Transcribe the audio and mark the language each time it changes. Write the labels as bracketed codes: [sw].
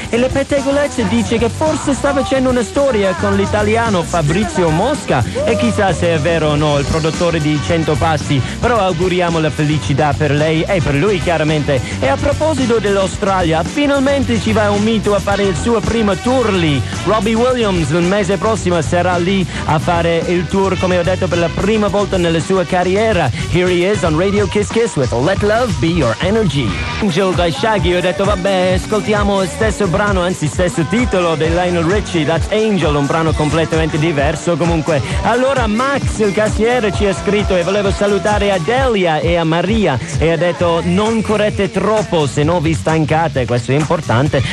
[it] E le pettegolezze dice che forse sta facendo una storia con l'italiano Fabrizio Mosca, e chissà se è vero o no, il produttore di 100 passi, però auguriamo la felicità per lei e per lui chiaramente. E a proposito dell'Australia, finalmente ci va un mito a fare il suo primo tour lì. Robbie Williams il mese prossimo sarà lì a fare il tour, come ho detto, per la prima volta nella sua carriera. [en] Here he is on Radio Kiss Kiss with Let Love Be Your Energy. [it] Angel dai Shaggy, ho detto vabbè, ascoltiamo il stesso brano, anzi stesso titolo di Lionel Richie, That's Angel. Un brano completamente diverso comunque. Allora Max il cassiere ci ha scritto e volevo salutare Adelia e a Maria, e ha detto non correte troppo se no vi stancate, questo è importante.